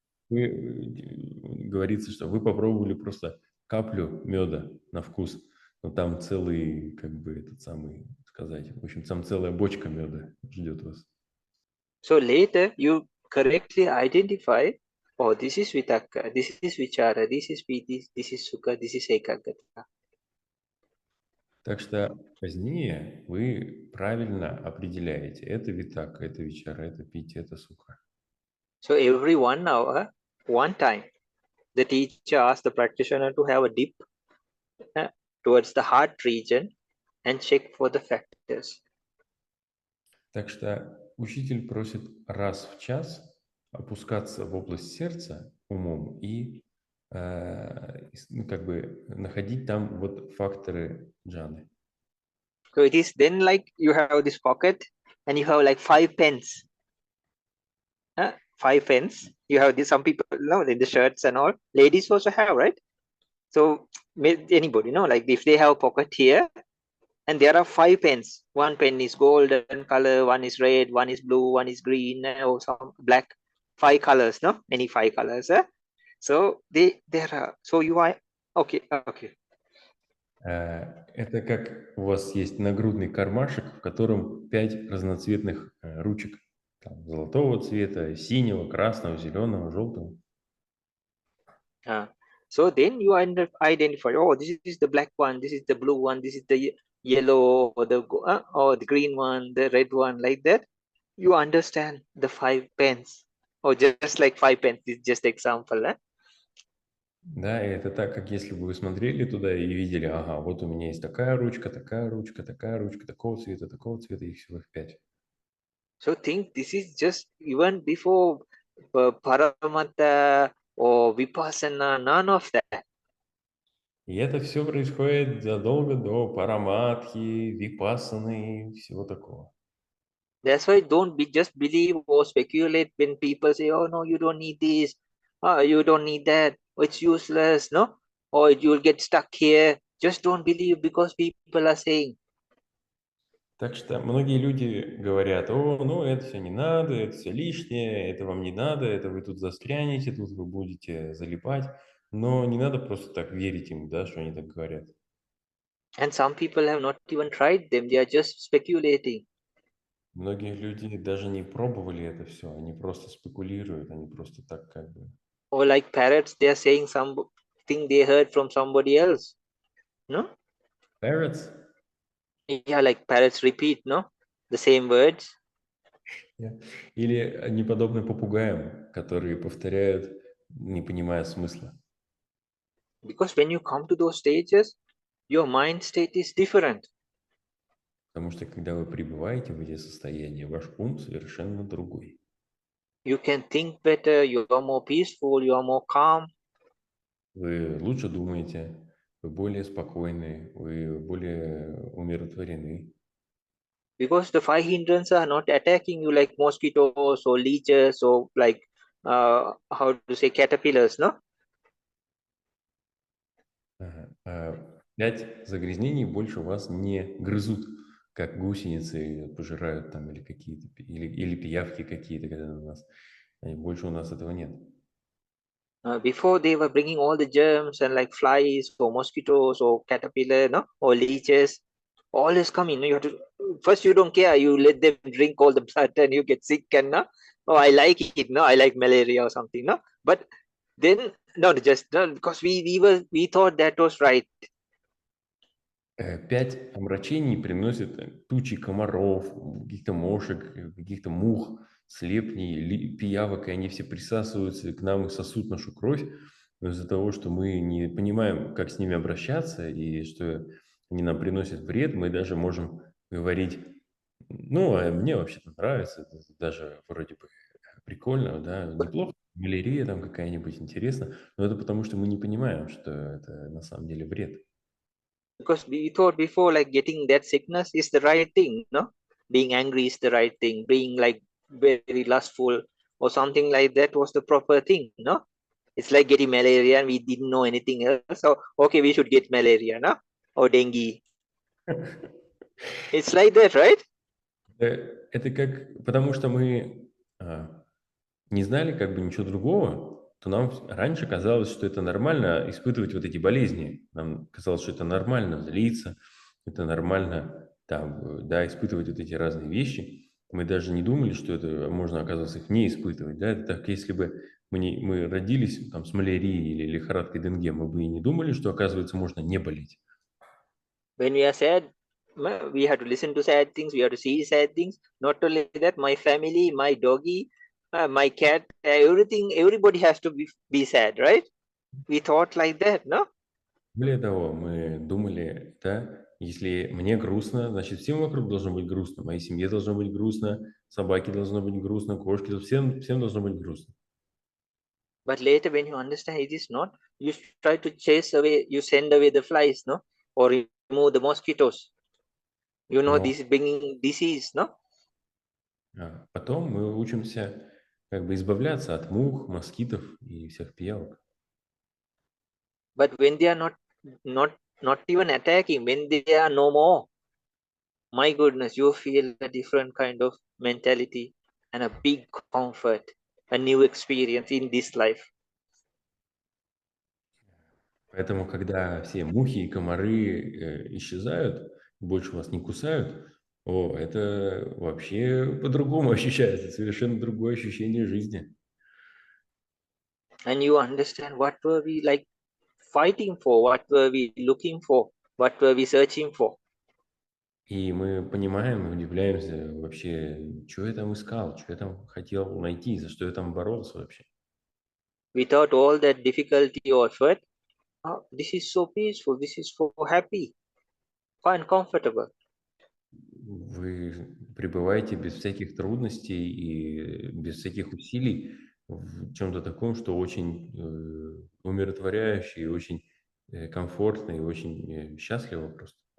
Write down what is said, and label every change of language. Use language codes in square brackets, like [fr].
[ru] Говорится, что вы попробовали просто каплю меда на вкус, но там целый, как бы, этот самый, сказать, в общем, там целая бочка меда ждет вас. [en] So later you correctly identify, oh, this is vitaka, this is vichara, this is piti, this is sukha, this is ekagata. [ru] Так что позднее вы правильно определяете, это витака, это вичара, это пити, это сука. [en] So every 1 hour, one time, the teacher asks the practitioner to have a dip towards the heart region and check for the factors. [ru] Так что учитель просит раз в час опускаться в область сердца умом и как бы находить там вот факторы джаны. [en] So it is then like you have this pocket and you have like 5 pens. 5 pens. You have this, some people, you know, in the shirts and all. Ladies also have, right? So anybody, you know, like if they have a pocket here, and there are 5 pens. One pen is golden color, one is red, one is blue, one is green, or some black. 5 colors, no? Many 5 colors. So there are. So you are okay. [ru] Это как у вас есть нагрудный кармашек, в котором 5 разноцветных ручек там, золотого цвета, синего, красного, зеленого, желтого. [en] So then you identify, oh, this is the black one, this is the blue one, this is the yellow, or the green one, the red one, like that. You understand the 5 pens, or just like 5 pens. This is just example. [ru] Да, и это так, как если бы вы смотрели туда и видели, ага, вот у меня есть такая ручка, такая ручка, такая ручка, такого цвета, их всего их 5. [en] So think this is just even before Paramatta or Vipassana, none of that. [ru] И это все происходит задолго до параматхи, випассаны и всего такого. [en] That's why don't just believe or speculate when people say, oh no, you don't need this, you don't need that, it's useless, no? Or you'll get stuck here. Just don't believe because people are saying. [ru] Так что многие люди говорят, о, ну это все не надо, это все лишнее, это вам не надо, это вы тут застрянете, тут вы будете залипать. Но не надо просто так верить им, да, что они так говорят. [en] And some people have not even tried them. They are just speculating. [ru] Многие люди даже не пробовали это все, они просто спекулируют, они просто так как бы... [en] Or like parrots, they are saying something they heard from somebody else. No? Parrots? Yeah, like parrots repeat, no? The same words. [ru] Или они подобны попугаям, которые повторяют, не понимая смысла. [en] Because when you come to those stages, your mind state is different. [ru] Потому что когда вы пребываете в эти состояния, ваш ум совершенно другой. [en] You can think better, you are more peaceful, you are more calm. [ru] Вы лучше думаете, вы более спокойны, вы более умиротворены. [en] Because the 5 hindrances are not attacking you like mosquitoes or leeches or like, how to say, caterpillars, no? [ru] 5 загрязнений больше вас не грызут, как гусеницы пожирают там или какие-то, или пиявки какие-то, когда у нас. Больше у нас этого нет. [en] Before they were bringing all the germs and like flies or mosquitoes or caterpillar, no, or leeches, all is coming. You have to first, you don't care. You let them drink all the blood and you get sick. And no, oh, I like it. No, I like malaria or something. No, but then no, just no, because we thought that was right. [ru] 5 омрачений приносят тучи комаров, каких-то мошек, каких-то мух, слепней, пиявок, и они все присасываются к нам и сосут нашу кровь. Но из-за того, что мы не понимаем, как с ними обращаться, и что они нам приносят вред, мы даже можем говорить, ну, а мне вообще-то нравится, это даже вроде бы прикольно, да, неплохо, малярия там какая-нибудь, интересно, но это потому, что мы не понимаем, что это на самом деле вред. [en] Because we thought before like getting that sickness is the right thing, no? Being angry is the right thing. Being like very lustful or something like that was the proper thing, no? It's like getting malaria and we didn't know anything else. So okay, we should get malaria, no? Or dengue. It's like that, right? [ru] Это как, потому что мы не знали как бы ничего другого, то нам раньше казалось, что это нормально испытывать вот эти болезни. Нам казалось, что это нормально злиться, это нормально там, да, испытывать вот эти разные вещи. Мы даже не думали, что это можно, оказывается, их не испытывать. Да? Это так, если бы мы родились там, с малярией или лихорадкой Денге, мы бы и не думали, что, оказывается, можно не болеть. [en] When we are sad, we have to listen to sad things, we have to see sad things. Not only that, my family, my doggy, my cat, everything, everybody has to be sad, right? We thought like that, no? [ru] Более того, мы думали, да, если мне грустно, значит, всем вокруг должно быть грустно, моей семье должно быть грустно, собаке должно быть грустно, кошке, всем должно быть грустно. [en] But later when you understand it is not, you try to chase away, you send away the flies, no? Or remove the mosquitoes. You know, this is bringing disease, no? [ru] потом мы учимся как бы избавляться от мух, москитов и всех пиявок. [en] But when they are not even attacking, when they are no more, my goodness, you feel a different kind of mentality and a big comfort, a new experience in this life. [ru] Поэтому, когда все мухи и комары исчезают, больше вас не кусают, О, это вообще по-другому ощущается, совершенно другое ощущение жизни. [en] And you understand what were we like fighting for, what were we looking for, what were we searching for. [ru] И мы понимаем, и удивляемся вообще, что я там искал, что я там хотел найти, за что я там боролся вообще. [en] Without all that difficulty or effort, oh, this is so peaceful, this is so happy, fine, comfortable. [ru] Вы пребываете без всяких трудностей и без всяких усилий в чем-то таком, что очень умиротворяюще, и очень комфортно и очень счастливо просто.